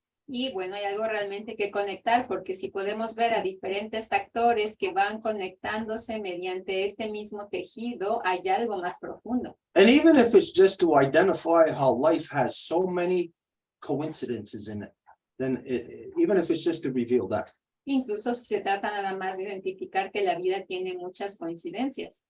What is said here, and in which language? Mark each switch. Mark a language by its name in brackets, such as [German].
[Spanish] Y bueno, hay algo realmente que conectar, porque si podemos ver a diferentes actores que van conectándose mediante este mismo tejido, hay algo más profundo. [English] And even if it's just to identify how life has so many coincidences in it, then even if it's just to reveal that. [Spanish] Incluso si se trata nada más de identificar que la vida tiene muchas coincidencias.